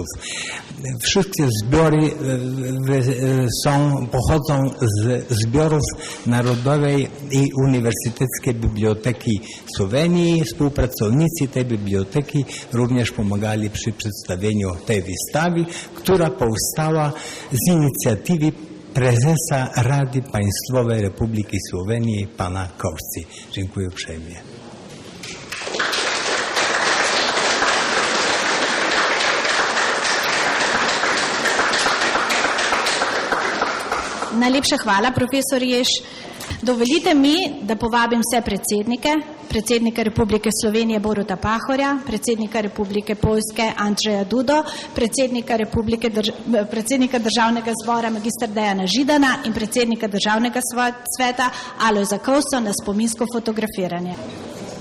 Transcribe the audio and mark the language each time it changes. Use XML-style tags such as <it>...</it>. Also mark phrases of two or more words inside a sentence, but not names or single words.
<pl>Wszystkie zbiory pochodzą z zbiorów Narodowej i Uniwersyteckiej Biblioteki Słowenii. Współpracownicy tej biblioteki również pomagali przy przedstawieniu tej wystawy, która powstała z inicjatywy prezesa Rady Państwowej Republiki Słowenii pana Kovscy. Dziękuję uprzejmie.</pl> <sl>Najlepša hvala, profesor Jež. Dovolite mi, da povabim vse predsednike, predsednika Republike Slovenije Boruta Pahorja, predsednika Republike Poljske Andrzeja Dudo, predsednika Državnega zbora magistra Dejana Židana in predsednika Državnega sveta Alojza Kovso na spominsko fotografiranje.</sl>